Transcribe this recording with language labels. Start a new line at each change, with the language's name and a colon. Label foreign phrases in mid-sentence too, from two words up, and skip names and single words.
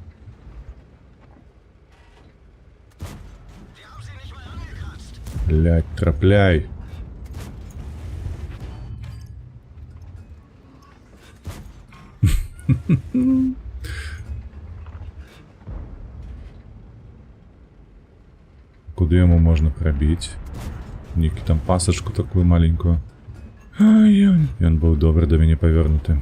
Belarusian: Блядь, трапляй.
Russian: Куды ему можно пробить?
Belarusian: Некі там пасочку такую маленькую. Ён быў добры да мяне павернуты.